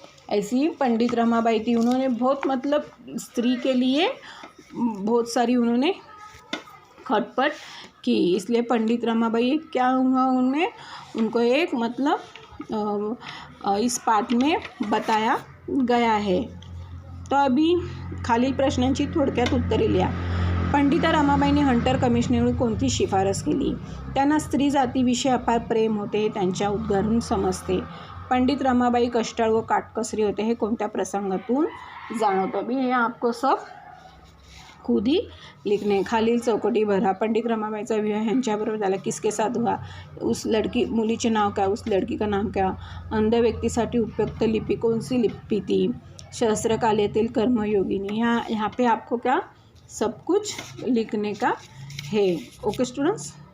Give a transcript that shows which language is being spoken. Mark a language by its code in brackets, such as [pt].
[hi] ऐसी पंडित रमाबाई थी. उन्होंने बहुत मतलब स्त्री के लिए बहुत सारी उन्होंने खटपट की, इसलिए पंडित रमाबाई एक क्या हुआ उनमें, उनको एक मतलब इस पाठ में बताया गया है. [mr] तो अभी खालील प्रश्नांची थोडक्यात उत्तरे लिहा. पंडिता रमाबाईंनी हंटर कमिशनरकडून कोणती शिफारस केली? त्यांना स्त्री जातीविषयी अपार प्रेम होते हे त्यांच्या उद्गारून समजते. पंडित रमाबाई कष्टाळू व काटकसरी होते हे कोणत्या प्रसंगातून जाणवतं? [hi] अभी हे आपको सब खुद ही लिखने. [mr] खालील चौकटी भरा. पंडित रमाबाईचा विवाह ह्यांच्याबरोबर झाला. [hi] किसके साथ हुआ? उस लड़की, [mr] मुलीचे नाव [hi] क्या, उस लड़की का नाम क्या? [mr] अंध व्यक्तीसाठी उपयुक्त लिपी कोणसी लिपी थी? सहस्त्रकालीतील कर्मयोगिनी. [hi] यहाँ पे आपको क्या सब कुछ लिखने का है. Okay students.